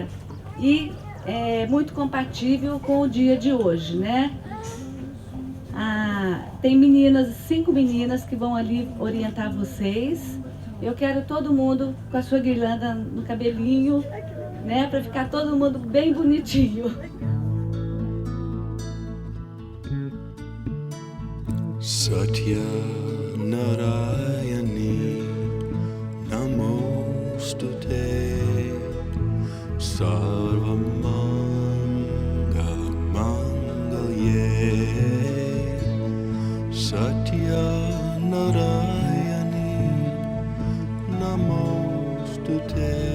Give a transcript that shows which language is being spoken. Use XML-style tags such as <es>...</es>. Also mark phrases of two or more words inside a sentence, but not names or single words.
<pt>E é muito compatível com o dia de hoje, né? Tem meninas, 5 meninas que vão ali orientar vocês. Eu quero todo mundo com a sua guirlanda no cabelinho, né? Para ficar todo mundo bem bonitinho.</pt> <sa>सत्य नारायणि नमोस्तुते सर्वमङ्गल माङ्गल्ये सत्य नारायणि नमोस्तुते</sa>